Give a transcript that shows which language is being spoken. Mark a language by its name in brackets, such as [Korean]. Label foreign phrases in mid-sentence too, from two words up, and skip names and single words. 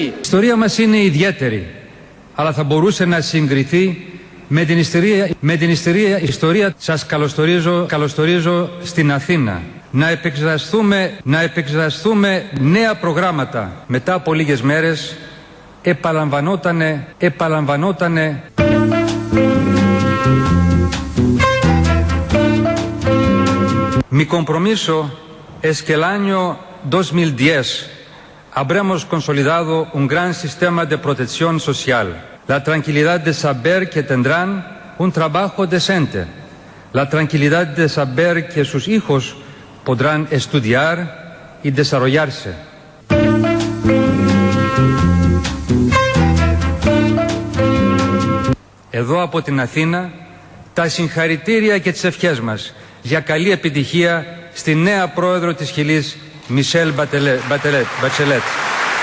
[Greek] Η ιστορία μας είναι ιδιαίτερη, αλλά θα μπορούσε να συγκριθεί με την ιστορία. Σας καλωσορίζω στην Αθήνα. Να επεξεργαστούμε νέα προγράμματα. Μετά από λίγες μέρες επαλαμβανότανε [Spanish] Mi compromiso es que el año 2010 habremos consolidado un gran sistema de protección social, la tranquilidad de saber que tendrán un trabajo decente, la tranquilidad de saber que sus hijos podrán estudiar y desarrollarse. [Greek] Εδώ από την Αθήνα τα συγχαρητήρια και τις ευχές μας για καλή επιτυχία στη νέα πρόεδρο της Χιλής, Μισελ Μπατσελέτ.